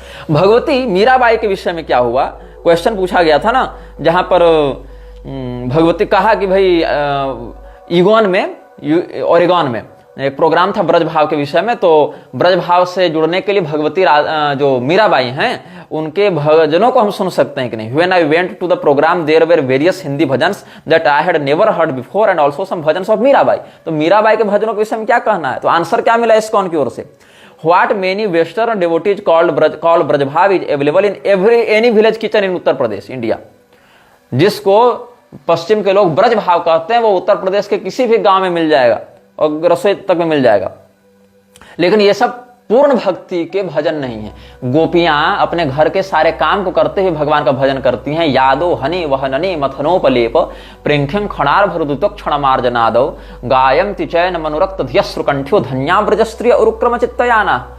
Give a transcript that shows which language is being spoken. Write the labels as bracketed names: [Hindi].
[Hindi] भगवती मीराबाई के विषय में क्या हुआ, क्वेश्चन पूछा गया था ना, जहां पर भगवती कहा कि भाई ईगोन में, ओरेगॉन में एक प्रोग्राम था ब्रज भाव के विषय में, तो ब्रज भाव से जुड़ने के लिए भगवती जो मीराबाई हैं उनके भजनों को हम सुन सकते हैं कि नहीं। [English] When I went to the program there were various Hindi bhajans that I had never heard before and also some bhajans of Mirabai. [Hindi] तो मीराबाई के भजनों के विषय में क्या कहना है? तो आंसर क्या मिला इस्कॉन की ओर से? [English] What many western devotees called Braj bhav is available in any village kitchen in Uttar Pradesh, India. [Hindi] जिसको पश्चिम के लोग ब्रज भाव कहते हैं वो उत्तर प्रदेश के किसी भी गांव में मिल जाएगा और रसोई तक में मिल जाएगा। लेकिन ये सब पूर्ण भक्ति के भजन नहीं है। गोपियां अपने घर के सारे काम को करते हुए भगवान का भजन करती हैं। [Sanskrit] यादो हनि वहननि मथनोपलेप प्रेंख्यं क्षणार भरदुतो क्षणमार्जनादो गायम तिचैन मनोरक्त ध्यस्र कंठ्यो धन्या ब्रजस्त्रिय उरुक्रम चित्तयाना।